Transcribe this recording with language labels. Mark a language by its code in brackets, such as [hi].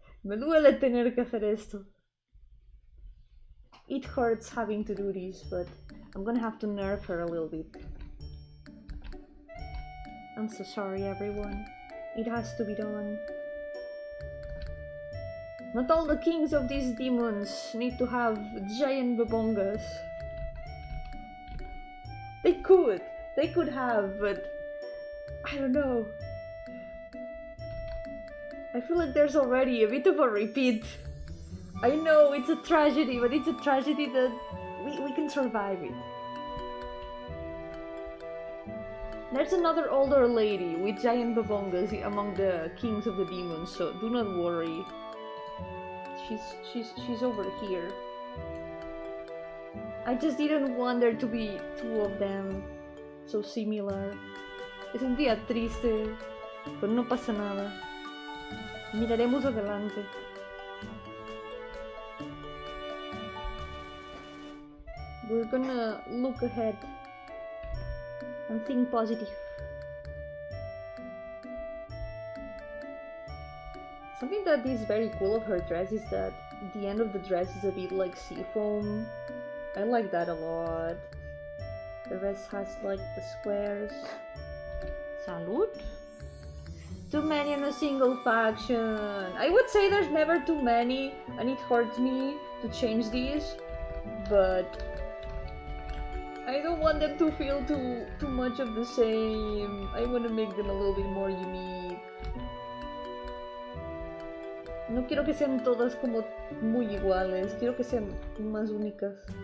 [es] Me duele tener que hacer esto. [en] It hurts having to do this, but I'm gonna have to nerf her a little bit. I'm so sorry, everyone. It has to be done. Not all the kings of these demons need to have giant babongas. They could have, but I don't know. I feel like there's already a bit of a repeat. I know it's a tragedy, but it's a tragedy that we can survive it. There's another older lady with giant babongas among the kings of the demons, so do not worry. She's over here. I just didn't want there to be two of them so similar. [es] Es un día triste, pero no pasa nada. Miraremos adelante. [en] We're gonna look ahead and think positive. Something that is very cool of her dress is that the end of the dress is a bit like seafoam. I like that a lot. The rest has like the squares. Salud. Too many in a single faction. I would say there's never too many, and it hurts me to change these, but I don't want them to feel too much of the same. I want to make them a little bit more unique. [es] No quiero que sean todas como muy iguales, quiero que sean más únicas.